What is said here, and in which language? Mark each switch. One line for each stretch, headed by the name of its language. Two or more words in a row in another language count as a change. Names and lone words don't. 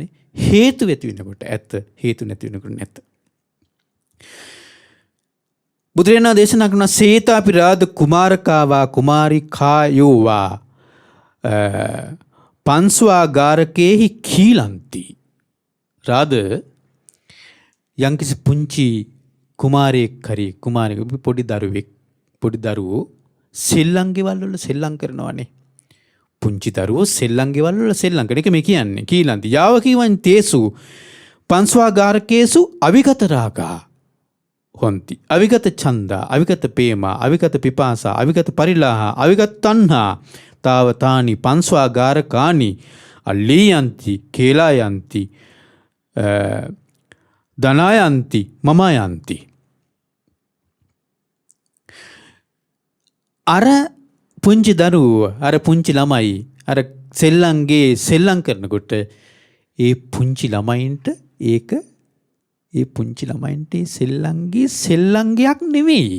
Sinhala: හේතු ඇති වෙනකොට ඇත, හේතු නැති වෙනකොට නැත. බුදුරජාණන් දේශනා කරන
Pali: සේතාපි රාද කුමාරකාවා කුමාරිකායෝවා පංස්වාගාරකේහි කීලන්ති.
Sinhala: රාද යම්කිසි පුංචි කුමාරයෙක් හරි කුමාරික පොඩි දරුවෝ සෙල්ලම් ගෙවල් වල සෙල්ලම් කරනවානේ. පුංචි දරුවෝ සෙල්ලම් ගෙවල් වල සෙල්ලම් කරන එක මේ කියන්නේ කීලන්ති.
Pali: යාව කීවන් තේසු පංස්වාගාරකේසු අවිගත රාගා හොන්ති. අවිගත ඡන්දා, අවිගත පේමා, අවිගත පිපාසා, අවිගත පරිලාහ, අවිගත තණ්හා තාවතානි පංස්වාගාරකානි අල්ලීයන්ති කේලායන්ති දනායන්ති මමයන්ති.
Sinhala: අර පුංචි දරුවෝ අර පුංචි ළමයි අර සෙල්ලම් කරනකොට ඒ පුංචි ළමයින්ට ඒ පුංචි ළමයින්ට සෙල්ලංගයක් නෙවෙයි.